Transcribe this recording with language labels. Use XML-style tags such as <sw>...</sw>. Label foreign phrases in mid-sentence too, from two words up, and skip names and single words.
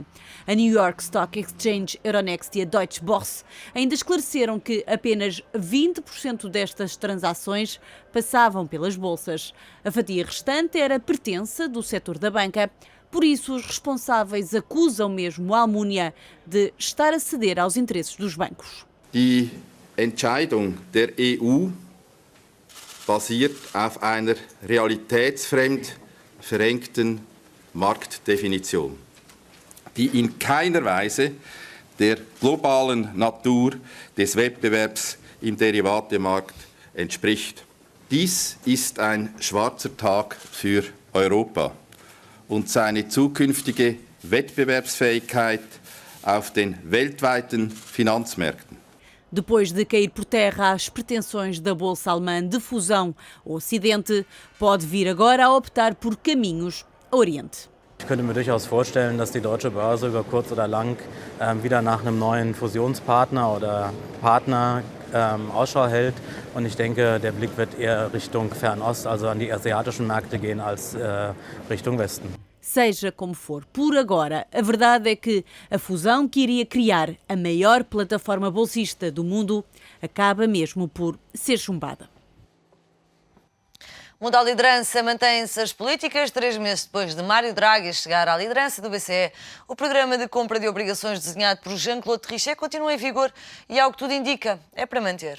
<pt>A New York Stock Exchange, Euronext e a Deutsche Börse ainda esclareceram que apenas 20% destas transações passavam pelas bolsas. A fatia restante era pertença do setor da banca. Por isso, os responsáveis acusam mesmo a Almunia de estar a ceder aos interesses dos bancos.</pt> <de>Die Entscheidung der EU basiert auf einer realitätsfremd verengten Marktdefinition, die in keiner Weise der globalen Natur des Wettbewerbs im Derivatemarkt entspricht. Dies ist ein schwarzer Tag für Europa und seine zukünftige Wettbewerbsfähigkeit auf den weltweiten Finanzmärkten.</de> <pt>Depois de cair por terra as pretensões da Bolsa Alemã de fusão, o Ocidente pode vir agora a optar por caminhos ao Oriente.</pt> <de>Ich könnte mir durchaus vorstellen, dass die Deutsche Börse über kurz oder lang wieder nach einem neuen Fusionspartner oder Partner Ausschau hält. Und ich denke, der Blick wird eher Richtung Fernost, also an die asiatischen Märkte gehen, als Richtung Westen.</de> <pt>Seja como for, por agora, a verdade é que a fusão que iria criar a maior plataforma bolsista do mundo acaba mesmo por ser chumbada. Mundo à liderança, mantêm-se as políticas. 3 meses depois de Mário Draghi chegar à liderança do BCE, o programa de compra de obrigações desenhado por Jean-Claude Trichet continua em vigor e, ao que tudo indica, é para manter.</pt>